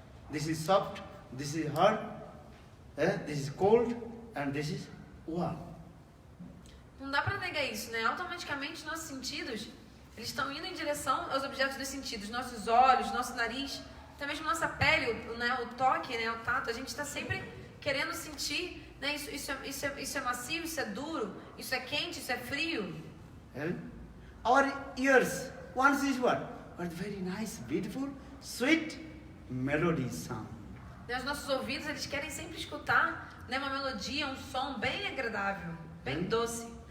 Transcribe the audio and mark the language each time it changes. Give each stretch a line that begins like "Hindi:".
English: This is soft, this is hard, this is cold, and this is warm.
Portuguese: Não dá para negar isso, né? Automaticamente nossos sentidos, eles estão indo em direção aos objetos dos sentidos. Nossos olhos, nosso nariz, até mesmo nossa pele, né, o toque, né, o tato. A gente está sempre querendo sentir, né, isso é macio, isso é duro, isso é quente, isso é frio.
English: Our ears, one is what? But very nice, beautiful, sweet melody sound.
Portuguese: Os nossos ouvidos, eles querem sempre escutar, né, uma melodia, um som bem agradável, bem doce.